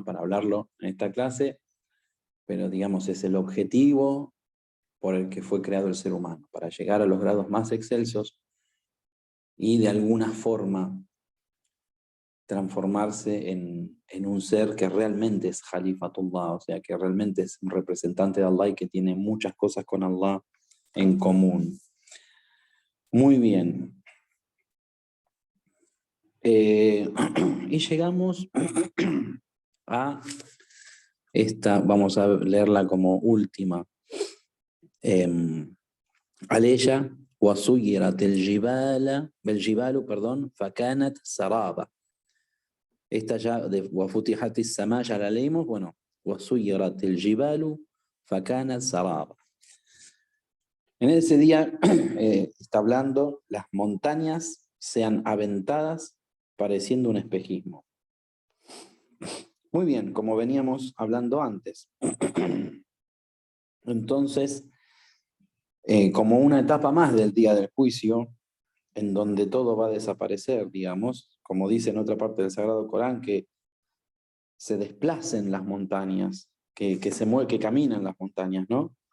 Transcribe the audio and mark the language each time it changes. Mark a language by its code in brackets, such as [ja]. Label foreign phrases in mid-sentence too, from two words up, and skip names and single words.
[es] Para hablarlo en esta clase, pero digamos es el objetivo por el que fue creado el ser humano, para llegar a los grados más excelsos y de alguna forma transformarse en un ser que realmente es Khalifatullah, o sea, que realmente es un representante de Allah y que tiene muchas cosas con Allah en común. Muy bien. Y llegamos a esta, vamos a leerla como última. [ar] عليها وسيرت الجبال perdón فكانت سرابا. [es] Esta ya de [ar] وفتحت السماء [es] ya la leímos. Bueno, [ar] وسيرت الجبال فكانت سرابا. [es] En ese día está hablando, las montañas sean aventadas pareciendo un espejismo. Muy bien, como veníamos hablando antes. Entonces, como una etapa más del día del juicio, en donde todo va a desaparecer, digamos, como dice en otra parte del Sagrado Corán, que se desplacen las montañas, que que caminan las montañas, ¿no?